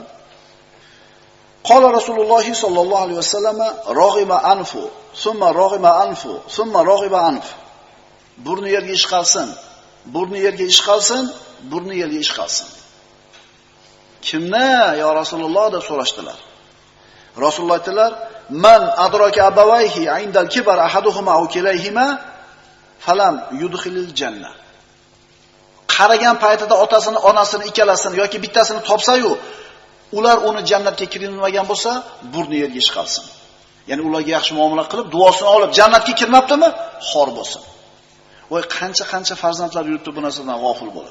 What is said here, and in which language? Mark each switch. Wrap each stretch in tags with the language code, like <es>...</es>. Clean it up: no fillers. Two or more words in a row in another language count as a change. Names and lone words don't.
<ar>قال رسول الله صلى الله عليه وسلم رغم أنف ثم رغم أنف ثم رغم أنف.</ar> <uz>Burni yerga ishqalsin, burni yerga ishqalsin, burni yerga ishqalsin. Kimni yo Rasululloh deb so'rashdilar. Rasululloh aytdilar:</uz> <ar>"من أدرك أبويه عند الكبر أحدهما أو كليهما فلم يدخل الجنة."</ar> <uz>Qaragan paytida otasini, onasini ikkalasini yoki bittasini topsa-yu, ular uni jannatga kiritmagan bo'lsa, burni yerga ishqalsin. Ya'ni ularga yaxshi muomala qilib, duosini olib, jannatga kirmabdimi? Xor bo'lsin. Voy qancha farzandlar yuribdi bu narsadan g'ofil bo'lib.</uz>